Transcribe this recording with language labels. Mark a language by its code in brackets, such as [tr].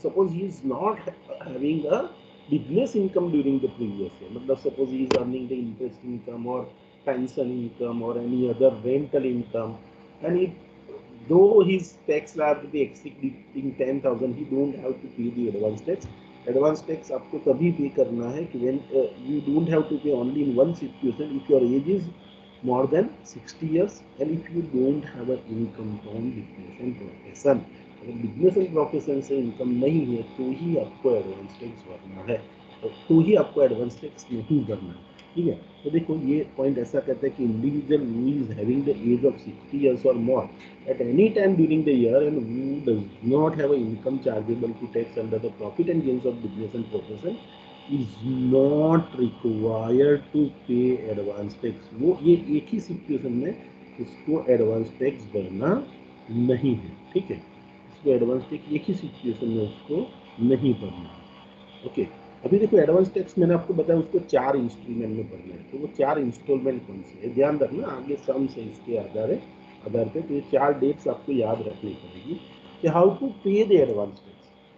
[en] Suppose he is not having a business income during the previous year, मतलब suppose he is earning the interest income और pension income और any other rental income, and though his tax liability exceeding 10,000, he don't have to pay the advance tax. Advance tax [hi] आपको तभी पे करना है कि [en] when you don't have to pay only in one situation, if your age is more than 60 years and if you don't have an income from business and profession. [hi] अगर business and profession से income नहीं है तो ही आपको advance tax भरना है, तो ही आपको एडवांस टैक्स नहीं भरना है। ठीक है, तो देखो ये पॉइंट ऐसा कहता है कि [en] Individual who is having the age of 60 years और more at any time during the year and who does not have an income chargeable to tax under the profit and gains of business and profession is not required to pay advance tax। [hi] वो ये एक ही situation में उसको advance tax भरना नहीं है। ठीक है, उसको एडवांस टैक्स एक ही सिचुएशन में उसको नहीं भरना है। ओके, अभी देखो एडवांस टैक्स मैंने आपको बताया उसको 4 इंस्टॉलमेंट में भरना है, तो वो 4 इंस्टॉलमेंट कौन से है ध्यान रखना, आगे सम से इसके आधार पे, तो ये 4 डेट्स आपको याद रखनी पड़ेगी कि [en] How to pay the advance tax.